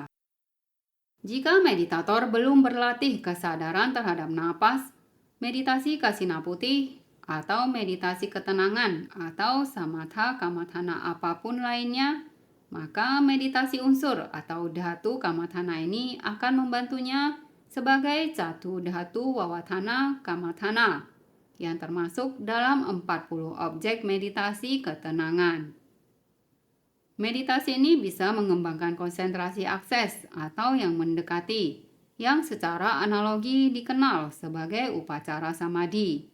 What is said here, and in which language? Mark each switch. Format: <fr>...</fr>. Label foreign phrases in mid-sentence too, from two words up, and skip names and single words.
<id>Jika meditator belum berlatih kesadaran terhadap napas, meditasi kasina putih, atau meditasi ketenangan atau</id> <pi>samatha kamathana</pi> <id>apapun lainnya, maka meditasi unsur atau</id> <pi>dhatu kamathana</pi> <id>ini akan membantunya sebagai</id> <pi>catu dhatu wawatana kamathana</pi> <id>yang termasuk dalam 40 objek meditasi ketenangan. Meditasi ini bisa mengembangkan konsentrasi akses atau yang mendekati, yang secara analogi dikenal sebagai</id> <pi>upacara samadhi.</pi>